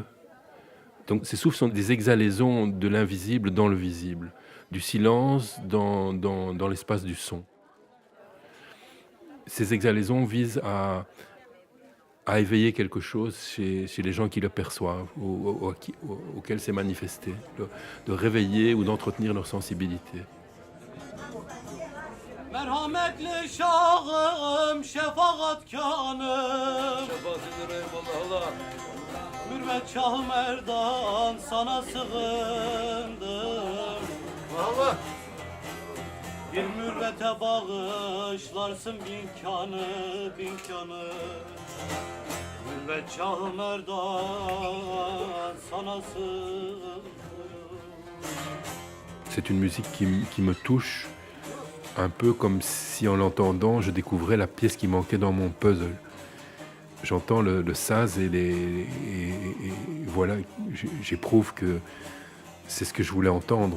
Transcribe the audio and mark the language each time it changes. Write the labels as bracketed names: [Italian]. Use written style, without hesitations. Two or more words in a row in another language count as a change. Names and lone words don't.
[French] Donc ces souffles sont des exhalaisons de l'invisible dans le visible, du silence dans l'espace du son. Ces exhalaisons visent à éveiller quelque chose chez les gens qui le perçoivent, auxquels c'est manifesté, de réveiller ou d'entretenir leur sensibilité. [Turkish] Merhametli şahım, şefaatkanım. Mürvet Şah Merdan, sana sığındım. Bir mürvete bağışlarsın bin kanı. Mürvet Şah Merdan, sana sığındım. [French] C'est une musique qui me touche, un peu comme si en l'entendant, je découvrais la pièce qui manquait dans mon puzzle. J'entends le saz et voilà, j'éprouve que c'est ce que je voulais entendre.